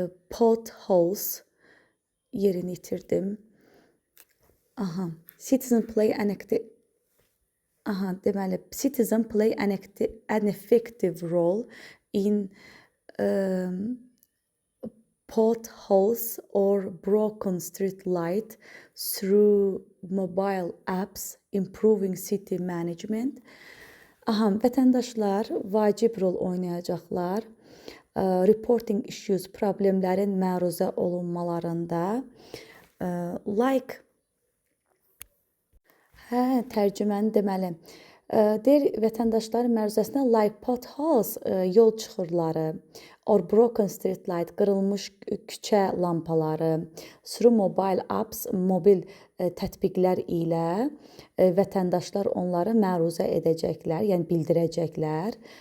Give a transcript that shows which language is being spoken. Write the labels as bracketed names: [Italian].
[Azerbaijani] Potholes, yerini itirdim. [English] Citizen play an active [Azerbaijani] deməli, [English] citizen play an effective role in potholes or broken street light through mobile apps, improving city management. [Azerbaijani] Vətəndaşlar vacib rol oynayacaqlar. [English] Reporting issues, [Azerbaijani] problemlərin məruzə olunmalarında. Like, tərcüməni deməli. Deyir, vətəndaşların məruzəsinə [English] like potholes, [Azerbaijani] yol çıxırları, [English] or broken street light, [Azerbaijani] qırılmış küçə lampaları, [English] through mobile apps, [Azerbaijani] mobil tətbiqlər ilə vətəndaşlar onları məruzə edəcəklər, yəni bildirəcəklər.